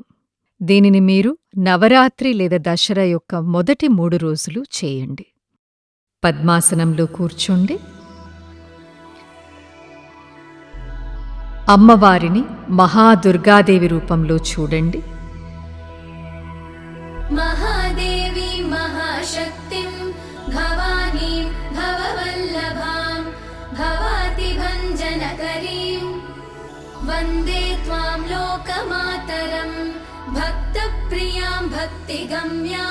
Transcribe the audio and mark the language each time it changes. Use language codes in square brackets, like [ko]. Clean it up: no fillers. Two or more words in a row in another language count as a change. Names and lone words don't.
[te] దీనిని మీరు నవరాత్రి లేదా దసరా యొక్క మొదటి 3 రోజులు చేయండి. పద్మాసనంలో కూర్చోండి. అమ్మవారిని మహాదుర్గాదేవి రూపంలో చూడండి. [sa] महादेवी महाशक्तिं भवानीं भववल्लभां भवातिभञ्जनकरीं वन्दे त्वां लोकमातरं भक्तप्रियां भक्तिगम्यां